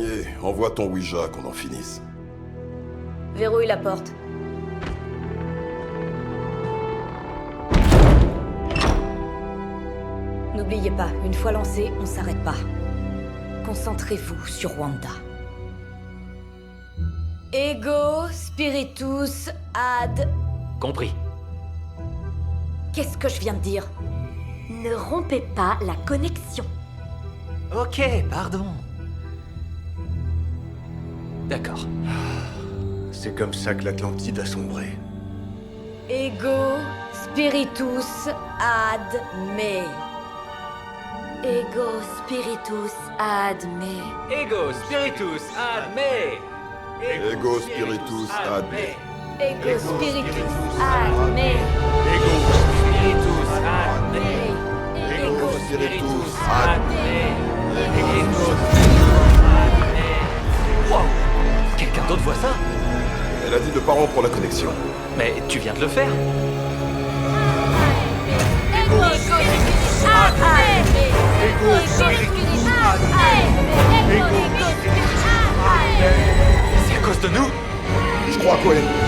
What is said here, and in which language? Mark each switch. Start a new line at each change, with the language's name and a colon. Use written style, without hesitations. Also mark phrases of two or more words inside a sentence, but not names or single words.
French: Envoie ton Ouija qu'on en finisse. Verrouille la porte. N'oubliez pas, une fois lancé, on s'arrête pas. Concentrez-vous sur Wanda.
Latin: Ego spiritus ad...
French: Compris. Qu'est-ce que je viens de dire? Ne rompez pas la connexion. Ok, pardon. D'accord. C'est comme ça que l'Atlantide a sombré.
Latin: Ego spiritus ad me. Ego spiritus ad me. Ego spiritus ad me. Ego spiritus ad me. Ego spiritus ad me. Ego spiritus ad me. Ego spiritus ad me. Ego spiritus ad me. Wow!
French: Quelqu'un d'autre voit ça? Elle a dit de pas rompre la connexion. Mais tu viens de le faire.
Latin: Ego spiritus ad me. Ego spiritus ad me. Ego spiritus ad me.
French: C'est à cause de nous? Je crois, Cohen.